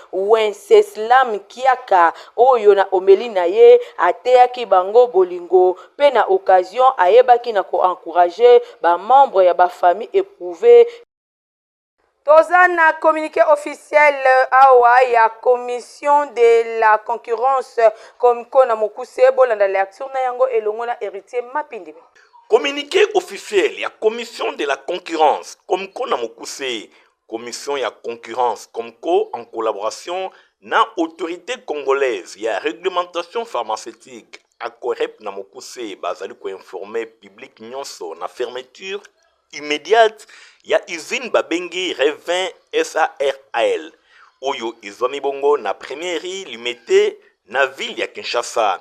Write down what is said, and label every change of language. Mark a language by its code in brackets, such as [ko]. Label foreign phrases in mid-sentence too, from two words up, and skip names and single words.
[ln] Wenceslam Kiaka oyo na omeli na ye ateyaki bango bolingo pe na occasion ayebaki na ko encourager ba membre ya ba [fr] famille éprouvée [ln] Toza na [fr] communiqué officiel [ln] awa ya [fr] commission de la concurrence comme [ln] kona mokuse bolanda lecture na yango elongo na héritier Mapindi. [fr] Communiqué officiel [ln] ya [fr] commission de la concurrence comme [ln] kona mokuse commission ya concurrence comme ko [fr] en collaboration [ln] na [fr] autorité congolaise [ln] ya [fr] réglementation pharmaceutique [ln] akorep na mokuse bazali ko [fr] informer public [ln] nyonso na [fr] fermeture immédiate [ln] ya usine babengi Revin SARL oyo izwami bongo na [fr] première limité [ln] na ville ya Kinshasa.